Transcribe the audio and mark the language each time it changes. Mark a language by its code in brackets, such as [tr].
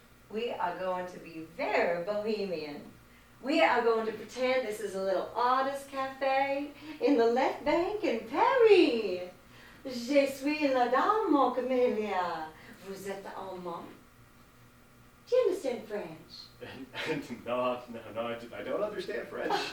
[en] We are going to be very bohemian. We are going to pretend this is a little artist cafe in the left bank in Paris. [fr] Je suis la dame, Camellia. Vous êtes allemand? [en] Do you understand French? No, I don't understand French.